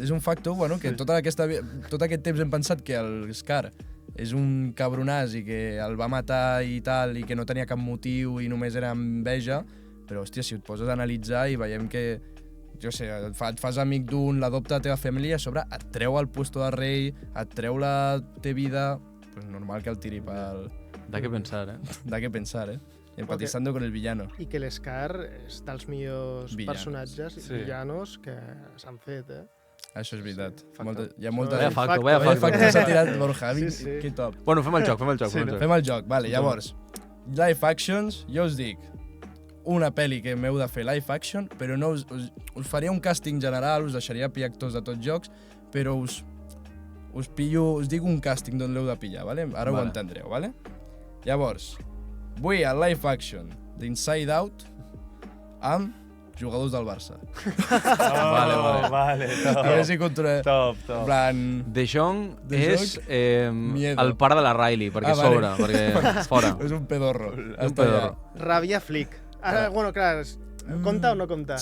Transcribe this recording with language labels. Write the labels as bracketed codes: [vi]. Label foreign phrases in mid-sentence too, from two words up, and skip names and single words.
[ca] És un facto, bueno, que tot aquest temps hem pensat que l'Scar és un cabronàs i que el va matar i tal, i que no tenia cap motiu i només era enveja, però, hòstia, si et poses a analitzar i veiem que, jo sé, et fas amic d'un, l'adopta a la teva família, a sobre et treu el puesto de rei, et treu la teva vida, pues normal que el tiri pel... [es] Da que pensar, Da que pensar, Empatizando con el villano. [ca] I que l'Scar és dels millors personatges i villanos que s'han fet, Això és veritat. Hi ha molta... [es] Vaya facto [ca] s'ha tirat Borja. Que top. Bueno, fem el joc. Fem el joc, vale. Llavors, [en] live actions, [ca] jo us dic una pel·li que m'heu de fer [en] live action, [ca] però no us faria un càsting general, us deixaria pillar actors de tots jocs, però us dic un càsting d'on l'heu de pillar, vale? Ara ho entendreu, vale? Llavors, vull el [en] live action [ca] d'Inside Out amb jugadors del Barça. Vale, A veure si controlem. Top. En plan... De Jong De és Miedo. el pare de la Riley, perquè sobra, perquè fora. És un pedorro. Un pedorro. Ràbia Flick. Ara, bueno, clar, compta o no compta?